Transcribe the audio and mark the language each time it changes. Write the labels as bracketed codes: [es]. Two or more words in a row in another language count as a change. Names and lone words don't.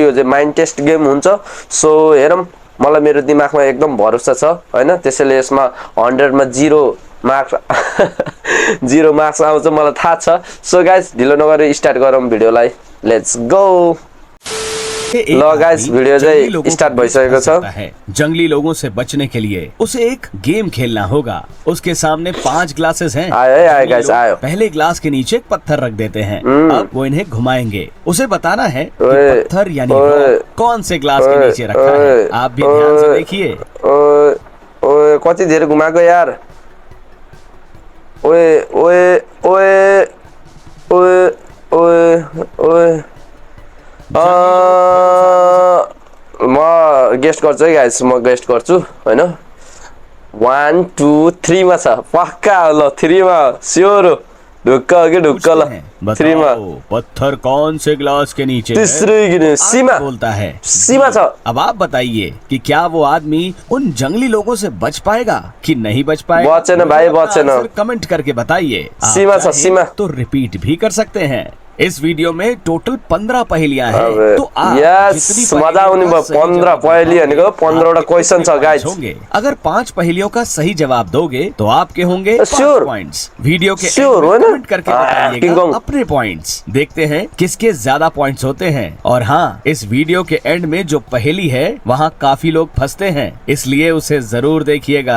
[ne] यो चाहिँ [en] mind test game [ne] हुन्छ। सो हेरौँ, मलाई मेरो दिमागमा एकदम भरोसा छ होइन, त्यसैले यसमा 100 मा 0 मार्क्स 0 मार्क्स आउँछ मलाई थाहा छ। सो गाइस ढिलो नगरी स्टार्ट गरौँ भिडियोलाई, [en] let's go. [ne] ल गाइस भिडियो चाहिँ स्टार्ट भइसकेको छ। [hi] जंगली लोगों से बचने के लिए उसे एक गेम खेलना होगा। उसके सामने 5 ग्लासेस हैं। [ne] आयो गाइस आयो। [hi] पहले ग्लास के नीचे एक पत्थर रख देते हैं। अब वो इन्हें घुमाएंगे। उसे बताना है कि पत्थर यानी रॉक कौन से ग्लास के नीचे रखा है। आप भी ध्यान से देखिए। [ne] ओए कति धेरै घुमाएको यार। ओए ओए ओए ओए ओए ओए म गेस्ट गर्छु है गाइस, म गेस्ट गर्छु होइन। 1 2 3 मा छ पक्का ल 3 मा स्योर हो। ढुक्क कि ढुक्क ल 3 मा। [hi] पत्थर कौन से ग्लास के नीचे है? तीसरे की सीमा बोलता है [ne] सीमा छ। [hi] अब आप बताइए कि क्या वो आदमी उन जंगली लोगों से बच पाएगा कि नहीं बच पाएगा? [ne] बचेन भाई बचेन। [hi] कमेंट करके बताइए। [ne] सीमा छ सीमा। [hi] तो रिपीट भी कर सकते हैं। इस वीडियो में टोटल 15 पहेलियां हैं। तो आप [ne] यस मजा आउने भयो। 15 पहेली भनेको 15 वटा क्वेशन छ गाइस। [hi] अगर 5 पहेलियों का सही जवाब दोगे तो आपके होंगे 5 पॉइंट्स। वीडियो के कमेंट करके बताइएगा अपने पॉइंट्स। देखते हैं किसके ज्यादा पॉइंट्स होते हैं। और हाँ, इस वीडियो के एंड में जो पहेली है वहाँ काफी लोग फंसते हैं, इसलिए उसे जरूर देखिएगा।